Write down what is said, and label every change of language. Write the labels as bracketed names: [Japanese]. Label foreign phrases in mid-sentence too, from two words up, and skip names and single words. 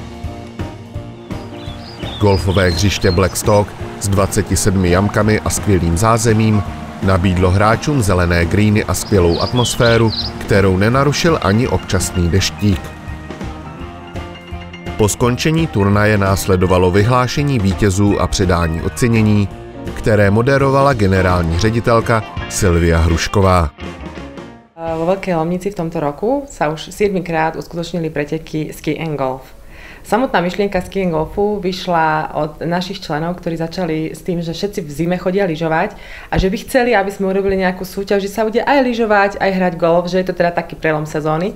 [Czech] Golfové hřiště Blackstock s 27 jamkami a skvělým zázemím nabídlo hráčům zelené greeny a skvělou atmosféru, kterou nenarušil ani občasný deštík. Po skončení turnaje následovalo vyhlášení vítězů a předání ocenění, které moderovala generální ředitelka Silvia Hrušková. [Slovak] Vo Veľkej Lomnici v tomto roku sa už 7-krát uskutočnili preteky Ski and Golf. Samotná myšlienka Ski and Golfu vyšla od našich členov, ktorí začali s tým, že všetci v zime chodia lyžovať a že by chceli, aby sme urobili nejakú súťaž, že sa bude aj lyžovať, aj hrať golf, že je to teda taký prelom sezóny.